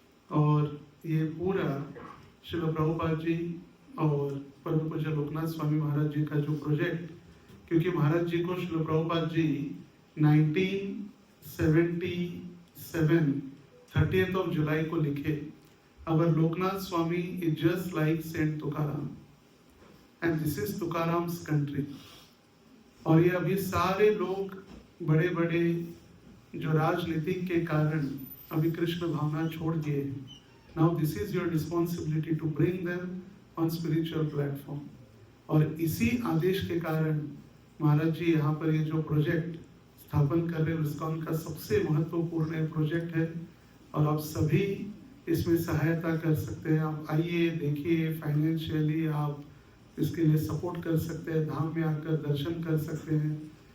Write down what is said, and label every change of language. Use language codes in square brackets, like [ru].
[hi] और ये पूरा श्रील प्रभुपाद जी और परम पूज्य लोकनाथ स्वामी महाराज जी का जो प्रोजेक्ट, क्योंकि महाराज जी को Srila Prabhupada ji 1977 30th of July को लिखे, [en] our Loknath Swami is just like Saint Tukaram, and this is Tukaram's country। [hi] और ये अभी सारे लोग बड़े बड़े जो राजनीतिक के कारण अभी कृष्ण भावना छोड़ दिए हैं। [en] Now this is your responsibility to bring them on spiritual platform। [hi] और इसी आदेश के कारण महाराज जी यहाँ पर ये जो प्रोजेक्ट स्थापन कर रहे हैं, उसका उनका सबसे महत्वपूर्ण प्रोजेक्ट है, और आप सभी इसमें सहायता कर सकते हैं। आप आइए, देखिए, फाइनेंशियली आप इसके लिए सपोर्ट कर सकते हैं, धाम में आकर दर्शन कर सकते हैं।